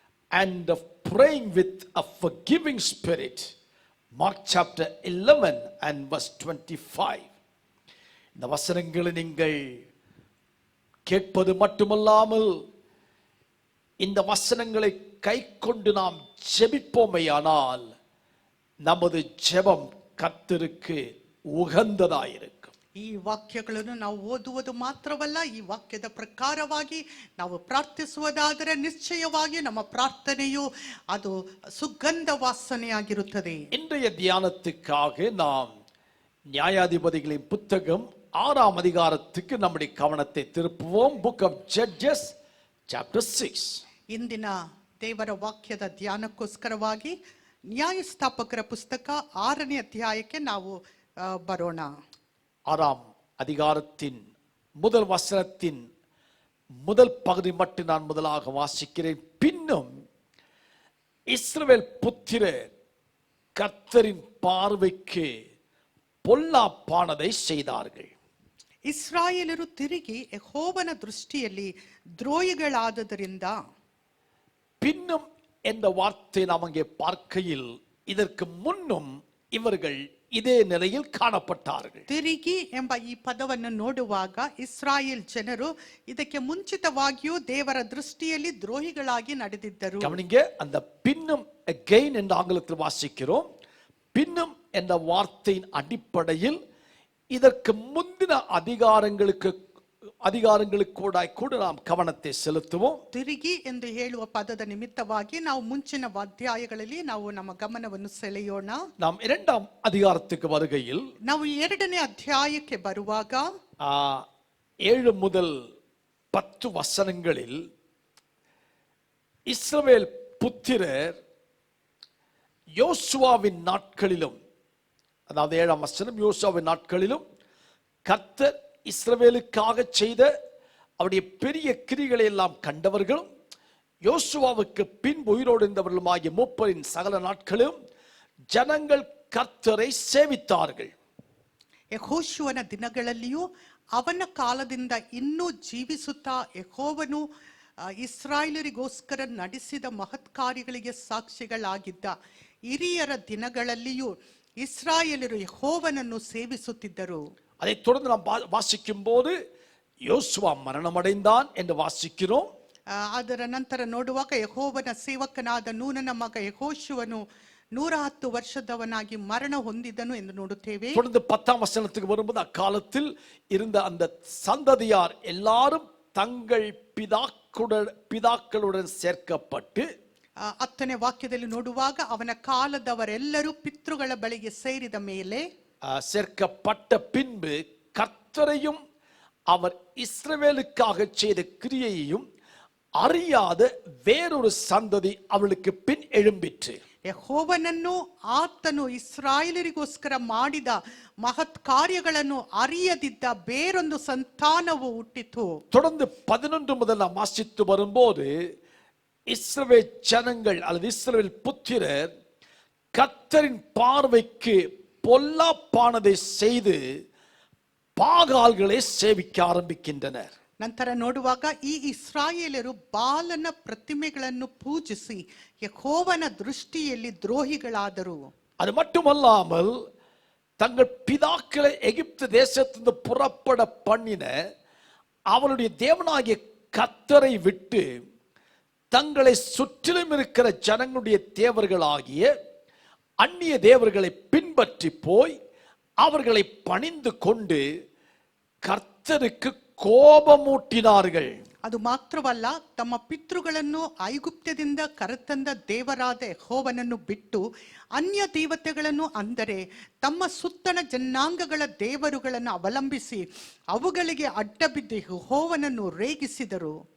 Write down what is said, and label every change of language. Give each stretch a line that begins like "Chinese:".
English: And praying with a forgiving spirit, Mark chapter 11:25.
Tamil: இந்த வசனங்களை நீங்கள் கேட்பது மட்டுமல்லாமல் இந்த வசனங்களை கைக்கொண்டு நாம் ஜெபிப்போமேயானால் நமது ஜெபம் கர்த்தருக்கு உகந்ததாயிருக்கும்.
Kannada: ಈ ವಾಕ್ಯಗಳನ್ನು ನಾವು ಓದುವುದು ಮಾತ್ರವಲ್ಲ, ಈ ವಾಕ್ಯದ ಪ್ರಕಾರವಾಗಿ ನಾವು ಪ್ರಾರ್ಥಿಸುವುದಾದರೆ ನಿಶ್ಚಯವಾಗಿ ನಮ್ಮ ಪ್ರಾರ್ಥನೆಯು ಅದು ಸುಗಂಧ ವಾಸನೆಯಾಗಿರುತ್ತದೆ.
Tamil: இன்றைய தியானத்துக்காக நாம் நியாயாதிபதிகளின் புத்தகம் 6ஆம் அதிகாரத்துக்கு நம்முடைய கவனத்தை திருப்புவோம்.
English: Book of Judges chapter 6.
Kannada: ಇಂದಿನ ದೇವರ ವಾಕ್ಯದ ಧ್ಯಾನಕ್ಕೋಸ್ಕರವಾಗಿ ನ್ಯಾಯಸ್ಥಾಪಕರ ಪುಸ್ತಕ 6ನೇ ಅಧ್ಯಾಯಕ್ಕೆ ನಾವು ಬರೋಣ.
Tamil: 6ஆம் அதிகாரத்தின் முதல் வசனத்தின் முதல் பகுதி மட்டும் நான் முதலாக வாசிக்கிறேன். பின்னும் இஸ்ரவேல் புத்திரர் கர்த்தரின் பார்வைக்கு பொல்லாப்பானதை செய்தார்கள்.
Kannada: ಇಸ್ರಾಯೇಲರು ತಿರುಗಿ ಯೆಹೋವನ ದೃಷ್ಟಿಯಲ್ಲಿ ದ್ರೋಹಿಗಳಾದದರಿಂದ.
Tamil: பின்னும் என்ற வார்த்தை நாம் அங்கே பார்க்கையில் இதற்கு முன்னும் இவர்கள் இதே நிலையில் காணப்பட்டார்கள்.
Kannada: ತಿರುಗಿ ಎಂಬ ಈ ಪದವನ್ನು ನೋಡುವಾಗ ಇಸ್ರಾಯೇಲ್ ಜನರು ಇದಕ್ಕೆ ಮುಂಚಿತವಾಗಿಯೂ ದೇವರ ದೃಷ್ಟಿಯಲ್ಲಿ ದ್ರೋಹಿಗಳಾಗಿ ನಡೆದಿದ್ದರು.
Tamil: கவனிங்க, அந்த பின்னும் again என்ற ஆங்கிலத்தில் வாசிக்கிறோம். பின்னும் என்ற வார்த்தையின் அடிப்படையில் இதற்கு முந்தின அதிகாரங்களுக்கு அதிகாரங்களுக்கூடாய் கூட நாம் கவனத்தை செலுத்துவோம்.
Kannada: ತಿರುಗಿ ಎಂದು ಹೇಳುವ ಪದದ ನಿಮಿತ್ತವಾಗಿ ನಾವು ಮುಂಚಿನ ಅಧ್ಯಾಯಗಳಲ್ಲಿ ನಾವು ನಮ್ಮ ಗಮನವನ್ನು ಸೆಳೆಯೋಣ.
Tamil: நாம் 2ஆம் அதிகாரத்துக்கு வருகையில்
Kannada: ನಾವು 2ನೇ ಅಧ್ಯಾಯಕ್ಕೆ ಬರುವಾಗ
Tamil: 7 முதல் 10 வசனங்களில் இஸ்ரவேல் புத்திரர் யோசுவாவின் நாட்களிலும், அதாவது 7ஆம் வசனம், யோசுவாவின் நாட்களிலும் கர்த்தர் இஸ்ரவேலுக்காக செய்த அவருடைய பெரிய கிரிகளை எல்லாம் கண்டவர்களும், யோசுவாவுக்கு பின் உயிரோடு இருந்தவர்களுமாகிய மூப்பரின் சகல நாட்களும் ஜனங்கள் கர்த்தரை சேவித்தார்கள்.
Kannada: ಯೆಹೋಶುವನ ದಿನಗಳಲ್ಲಿಯೂ ಅವನ ಕಾಲದಿಂದ ಇನ್ನೂ ಜೀವಿಸುತ್ತಾ ಯೆಹೋವನು ಇಸ್ರಾಯೇಲರಿಗೋಸ್ಕರ ನಡೆಸಿದ ಮಹತ್ ಕಾರ್ಯಗಳಿಗೆ ಸಾಕ್ಷಿಗಳಾಗಿದ್ದ ಹಿರಿಯರ ದಿನಗಳಲ್ಲಿಯೂ ಇಸ್ರಾಯೇಲರು ಯೆಹೋವನನ್ನು ಸೇವಿಸುತ್ತಿದ್ದರು.
Tamil: அதை தொடர்ந்து நாம் வாசிக்கும் போது யோசுவா மரணமடைந்தான் என்று வாசிக்கிறோம்.
Kannada: ಅದರ ನಂತರ ನೋಡುವಾಗ ಯೆಹೋವನ ಸೇವಕನಾದ ನೂನನ ಮಗ ಯೆಹೋಶುವನು 110 ವರ್ಷದವನಾಗಿ ಮರಣ ಹೊಂದಿದನು ಎಂದು ನೋಡುತ್ತೇವೆ.
Tamil: தொடர்ந்து 10ஆம் வசனத்துக்கு வரும்போது அக்காலத்தில் இருந்த அந்த சந்ததியார் எல்லாரும் தங்கள் பிதாக்களுடன் சேர்க்கப்பட்டு,
Kannada: 10ನೇ ವಾಕ್ಯದಲ್ಲಿ ನೋಡುವಾಗ ಅವನ ಕಾಲದವರೆಲ್ಲರೂ ಪಿತೃಗಳ ಬಳಿಗೆ ಸೇರಿದ ಮೇಲೆ,
Tamil: சேர்க்கப்பட்ட பின்பு கர்த்தரையும் அவர் இஸ்ரவேலுக்காக செய்த கிரியையையும் அறியாத வேறொரு சந்ததி அவளுக்கு பின் எழும்பிற்று.
Kannada: ಯೆಹೋವನನ್ನು ಆತನು ಇಸ್ರಾಯೇಲರಿಗೋಸ್ಕರ ಮಾಡಿದ ಮಹತ್ ಕಾರ್ಯಗಳನ್ನು ಅರಿಯದಿದ್ದ ಬೇರೊಂದು ಸಂತಾನವು ಹುಟ್ಟಿತು.
Tamil: தொடர்ந்து 11 முதல் நாம் வாசித்து வரும்போது இஸ்ரவேல் ஜனங்கள் அல்லது இஸ்ரவேல் புத்திரர் கர்த்தரின் பார்வைக்கு பொல்லாப்பானதை செய்து பாகால்களை சேவிக்க ஆரம்பிக்கின்றனர்.
Kannada: ನಂತರ ನೋಡುವಾಗ ಈ ಇಸ್ರಾಯೇಲರು ಬಾಲನ ಪ್ರತಿಮೆಗಳನ್ನು ಪೂಜಿಸಿ ಯೆಹೋವನ ದೃಷ್ಟಿಯಲ್ಲಿ ದ್ರೋಹಿಗಳಾದರು.
Tamil: அது மட்டுமல்லாமல் தங்கள் பிதாக்களை எகிப்து தேசத்திலிருந்து புறப்பட பண்ணின அவருடைய தேவனாகிய கர்த்தரை விட்டு தங்களை சுற்றிலும் இருக்கிற ஜனங்களுடைய தேவர்களாகிய அந்நிய தேவர்களை பின்பற்றி போய் அவர்களை பணிந்து கொண்டு கர்த்தருக்கு கோபமூட்டினார்கள்.
Kannada: ಅದು ಮಾತ್ರವಲ್ಲ, ತಮ್ಮ ಪಿತೃಗಳನ್ನು ಐಗುಪ್ತ್ಯದಿಂದ ಕರೆತಂದ ದೇವರಾದ ಯೆಹೋವನನ್ನು ಬಿಟ್ಟು ಅನ್ಯ ದೇವತೆಗಳನ್ನು, ಅಂದರೆ ತಮ್ಮ ಸುತ್ತಣ ಜನಾಂಗಗಳ ದೇವರುಗಳನ್ನು ಅವಲಂಬಿಸಿ ಅವುಗಳಿಗೆ ಅಡ್ಡಬಿದ್ದು ಯೆಹೋವನನ್ನು ರೇಗಿಸಿದರು.